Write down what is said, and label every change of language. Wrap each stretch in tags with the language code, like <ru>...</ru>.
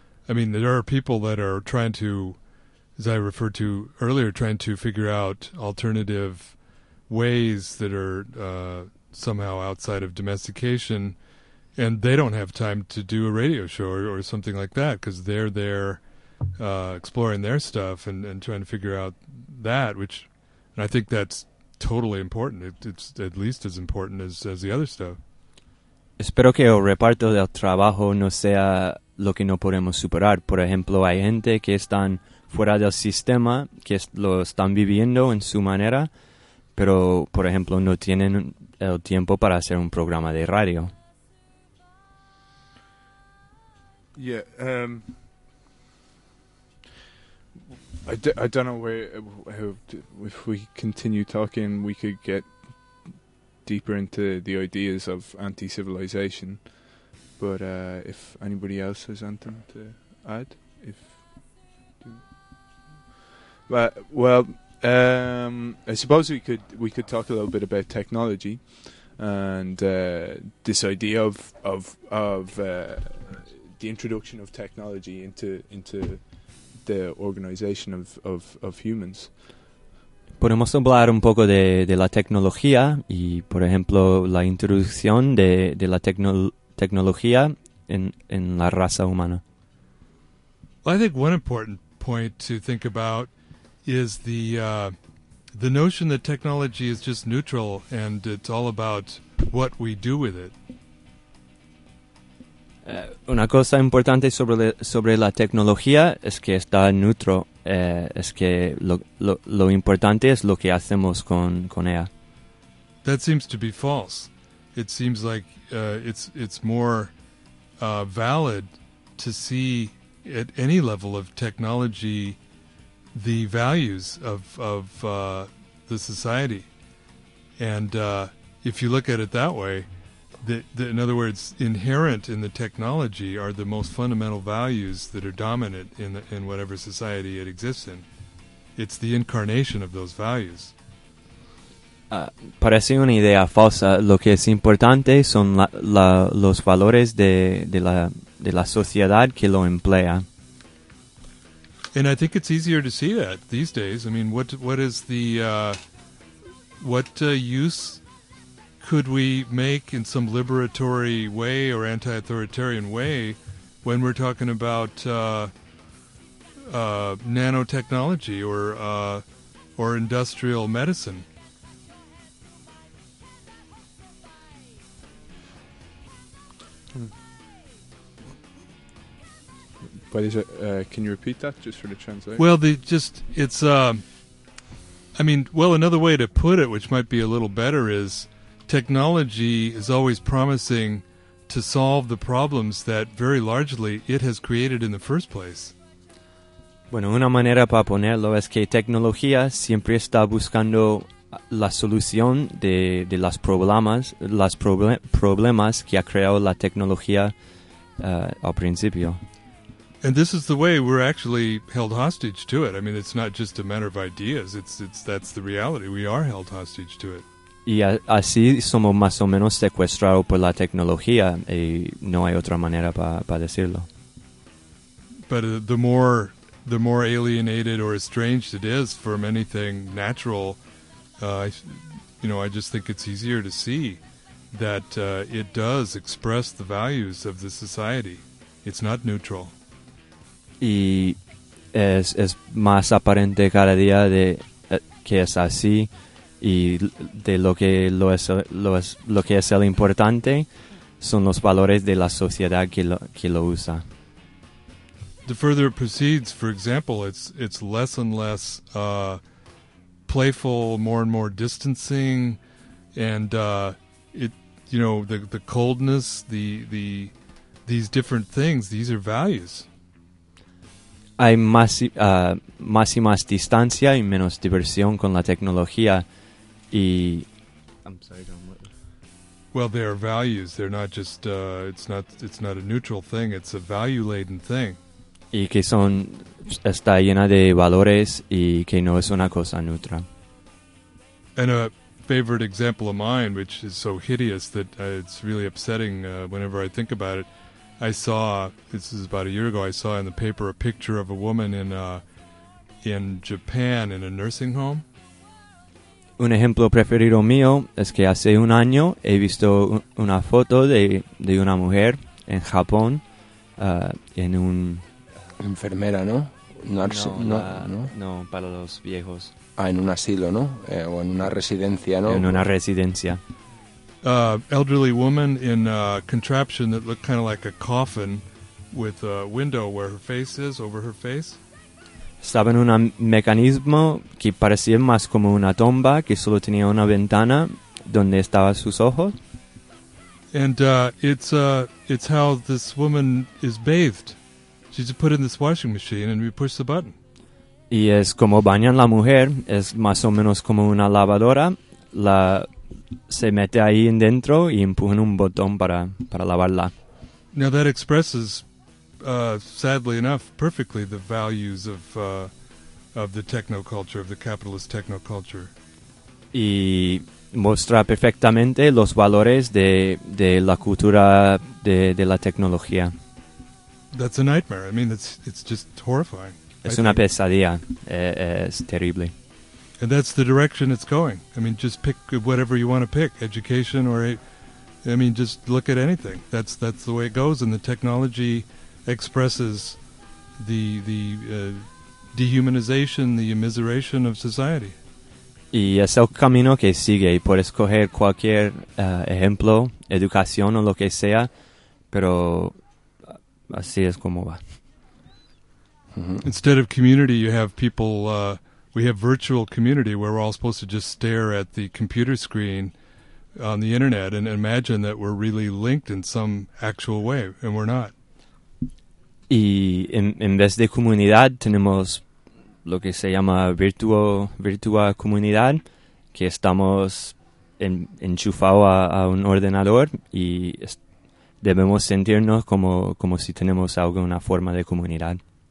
<en>I mean, there are people that are trying to, as I referred to earlier, trying to figure out alternative ways that are somehow outside of domestication, and they don't have time to do a radio show or something like that because they're there exploring their stuff and trying to figure out that, which, and I think that's totally important. It's at least as important as the other stuff.</en> <es>Espero que el reparto del trabajo no sea lo que no podemos superar. Por ejemplo, hay gente que están fuera del sistema, que lo están viviendo en su manera, pero, por ejemplo, no tienen el tiempo para hacer un programa de radio.</es> <en>Yeah, I don't know if we continue talking, we could get deeper into the ideas of anti-civilization, but if anybody else has anything to add, I suppose we could talk a little bit about technology and this idea of the introduction of technology into the organization of humans.</en> <es>Podemos hablar un poco de la tecnología y, por ejemplo, la introducción de la tecnología en la raza humana.</es> <en>Well, I think one important point to think about is the notion that technology is just neutral and it's all about what we do with it.</en> <es>Una cosa importante sobre la tecnología es que está neutro. Es que lo importante es lo que hacemos con ella.</es> <en>That seems to be false. It seems like it's more valid to see at any level of technology the values of the society. And if you look at it that way, the, in other words, inherent in the technology are the most fundamental values that are dominant in whatever society it exists in. It's the incarnation of those values.</en> <es>Parece una idea falsa. Lo que es importante son los valores de la sociedad que lo emplea.</es> <en>And I think it's easier to see that these days. I mean, what use could we make in some liberatory way or anti-authoritarian way when we're talking about nanotechnology or industrial medicine? But can you repeat that just for the translation? Well, another way to put it, which might be a little better, is technology is always promising to solve the problems that very largely it has created in the first place.</en> <es>Bueno, una manera para ponerlo es que tecnología siempre está buscando la solución de los problemas, problemas que ha creado la tecnología al principio.</es> <en>And this is the way we're actually held hostage to it. I mean, it's not just a matter of ideas. It's that's the reality. We are held hostage to it.</en> <es>Y así somos más o menos secuestrados por la tecnología, y no hay otra manera para decirlo.</es> <en>But the more the more alienated or estranged it is from anything natural, I just think it's easier to see that it does express the values of the society. It's not neutral.</en> <es>Y es más aparente cada día de que es así y de lo que es el importante son los valores de la sociedad que lo usa.</es> <en>The further it proceeds, for example, it's less and less playful, more and more distancing, and the coldness, these different things, these are values.</en> <es>Hay más y más distancia y menos diversión con la tecnología y...</es> <en>I'm sorry, John. Well, they are values. They're not just, it's not a neutral thing. It's a value-laden thing.</en> <es>Y que son, está llena de valores y que no es una cosa neutra.</es> <en>And a favorite example of mine, which is so hideous that it's really upsetting whenever I think about it, I saw, this is about a year ago, I saw in the paper a picture of a woman in Japan in a nursing home.</en> <es>Un ejemplo preferido mío es que hace un año he visto una foto de una mujer en Japón en un... Enfermera, ¿no? No, para los viejos. Ah, en un asilo, ¿no? O en una residencia, ¿no? En una residencia.</es> <en>Elderly woman in a contraption that looked kind of like a coffin with a window where her face is, over her face.</en> <es>Estaba en un mecanismo que parecía más como una tumba, que solo tenía una ventana donde estaban sus ojos.</es> <en>And it's how this woman is bathed. She's put in this washing machine and we push the button.</en> <es>Y es como bañan la mujer, es más o menos como una lavadora. Se mete ahí dentro y empujan un botón para lavarla.</es> <en>Now that expresses... sadly enough, perfectly the values of the technoculture, of the capitalist technoculture.</en> <es>Y muestra perfectamente los valores de la cultura de la tecnología.</es> <en>That's a nightmare. I mean, it's just horrifying.</en> <es>Es una pesadilla. Es terrible.</es> <en>And that's the direction it's going. I mean, just pick whatever you want to pick, education or, I mean, just look at anything. That's the way it goes, and the technology expresses dehumanization, the immiseration of society.</en> <es>Y es el camino que sigue. Por escoger cualquier ejemplo, educación o lo que sea, pero así es como va.</es> <en>Instead of community, you have people, we have virtual community where we're all supposed to just stare at the computer screen on the internet and imagine that we're really linked in some actual way, and we're not.</en> <es>Y en vez de comunidad tenemos lo que se llama virtual comunidad, que estamos enchufados a un ordenador y debemos sentirnos como si tenemos alguna forma de comunidad.</es>